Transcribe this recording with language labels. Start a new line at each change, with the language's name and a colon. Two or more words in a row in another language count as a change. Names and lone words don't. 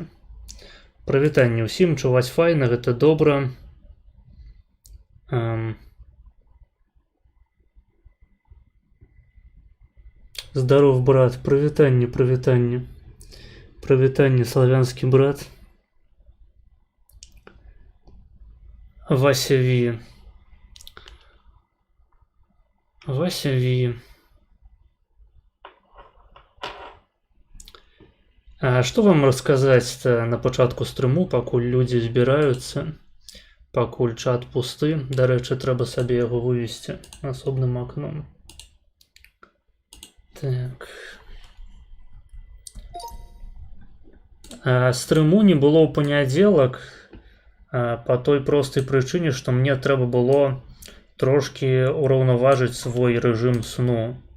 Belarusian: Прывітанне ўсім, чуваць файна, гэта добра. Здаров, брат, прывітанне, прывітанне. Прывітанне, славянскі брат. Вася Ви. Вася Ви. А што вам расказаць-то на пачатку стрыму, пакуль людзі збіраюцца, пакуль чат пусты. Дарэчы, трэба сабе яго вывесці асобным акном. Так. Стрыму не было ў панядзелак па той простай прычыне, што мне трэба было трошкі ураўнаважыць свой рэжым сну.